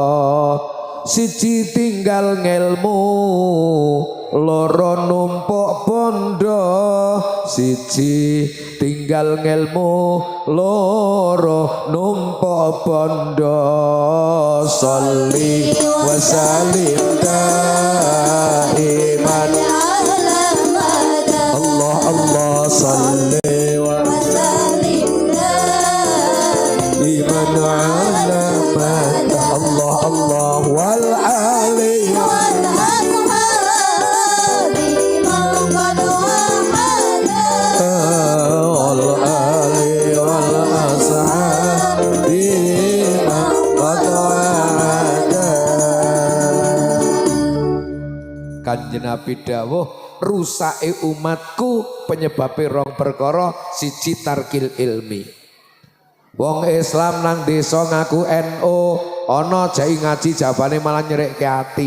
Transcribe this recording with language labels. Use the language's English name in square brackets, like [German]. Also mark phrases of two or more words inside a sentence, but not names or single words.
[Javanese] Siji tinggal ngelmu, loro numpuk bondo. Siji tinggal ngelmu, loro numpuk bondo. [Arabic] صل وسلم دائما الله الله صل وسلم دائما على الله الله والآل وال الأصحاب من قد والآل والأصحاب من قد وعد. [Javanese] Kanjeng Nabi dawuh rusake umatku penyebabe rong perkara, siji [Arabic] ترك العلم. [Javanese] Wong Islam nang desa ngaku NU, ana jai ngaji jabane malah nyerekke ati.